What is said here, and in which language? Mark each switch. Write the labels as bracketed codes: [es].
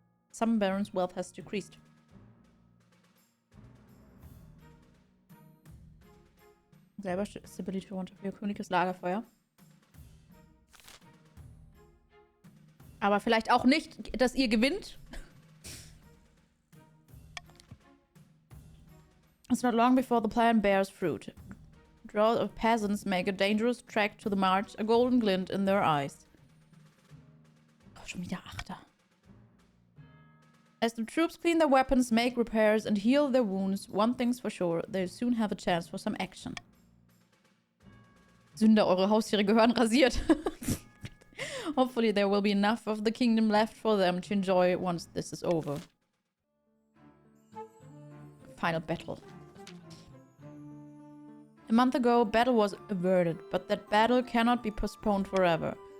[en] Some barons' wealth has decreased. [de] Selber Stability runter für königliches Lagerfeuer. Aber vielleicht auch nicht, dass ihr gewinnt. [en] It's not long before the plan bears fruit. Draw of peasants make a dangerous trek to the march, a golden glint in their eyes. [de] Oh, schon wieder Achter. [en] As the troops clean their weapons, make repairs and heal their wounds, one thing's for sure, they'll soon have a chance for some action. [de] Sünder, eure Haustiere gehören rasiert. [en] Hopefully there will be enough of the kingdom left for them to enjoy once this is over. Final battle. A month ago, battle was averted, but that battle cannot be postponed forever.